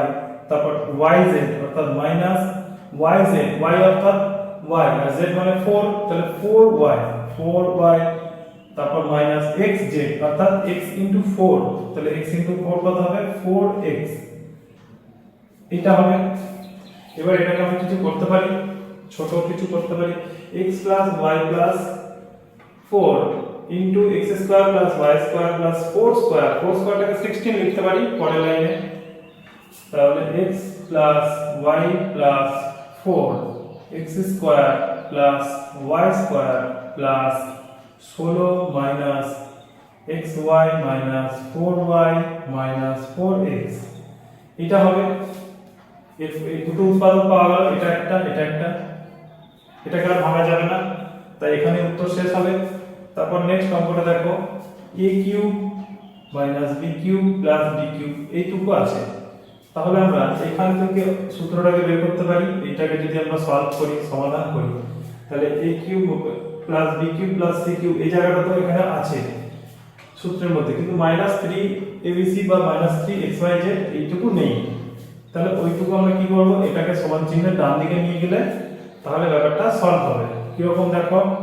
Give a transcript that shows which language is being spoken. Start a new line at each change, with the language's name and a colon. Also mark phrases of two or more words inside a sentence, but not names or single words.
Bangla: তারপর yz অর্থাৎ মাইনাস yz y অর্থাৎ y আর z মানে 4 তাহলে 4y তারপর মাইনাস xz অর্থাৎ x 4 তাহলে x 4 কত হবে 4x এটা হবে এবার এটাকে আমি কিছু করতে পারি ছোট কিছু করতে পারি x y
English: 4 into x square plus y square plus 4 square 4 square
Bangla: টাকে 16 লিখতে পারি পরের লাইনে তাহলে
English: x plus y plus 4 x square plus y square plus 16 minus xy minus 4y minus 4x
Bangla: এটা হবে এই দুটো উৎপাদক পাওয়া গেল এটা একটা এটাকে আর ভাঙা যাবে না তাই এখানে উত্তর শেষ হবে তারপর নেক্সট অঙ্কটা দেখো a
English: cube minus b cube plus d cube
Bangla: এইটুকু আছে তাহলে আমরা এখান থেকে সূত্রটাকে বের করতে পারি এটাকে যদি আমরা সলভ করি সমাধান করি তাহলে a
English: cube plus b cube plus c cube
Bangla: এই জায়গাটা তো এখানে আছে সূত্রের মধ্যে কিন্তু মাইনাস 3abc বা মাইনাস 3xyz এইটুকু নেই তাহলে ওইটুকু আমরা কি করব এটাকে সমান চিহ্নের ডান দিকে নিয়ে গেলে তাহলে ব্যাপারটা সলভ হবে কি রকম দেখো